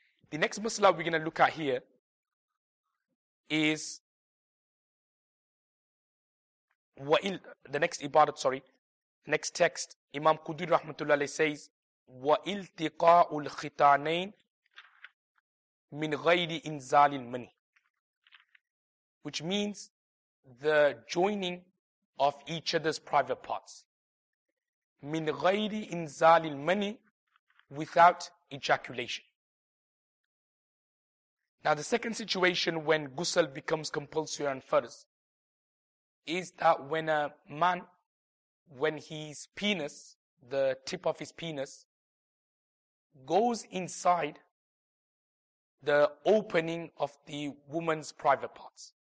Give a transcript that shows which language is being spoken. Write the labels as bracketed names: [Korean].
[English] The next mas'ala we're going to look at here is the next ibadat, next text. Imam Quduri rahmatullah alayhi says, [Arabic] وَإِلْتِقَاءُ الْخِتَانَيْنِ مِنْ غَيْرِ إِنْزَالِ الْمَنِي, [English] which means the joining of each other's private parts. [Arabic] مِنْ غَيْرِ إِنْزَالِ الْمَنِي, [English] without ejaculation. Now the second situation when ghusl becomes compulsory and farz is that when a man, when his penis, the tip of his penis, goes inside the opening of the woman's private parts.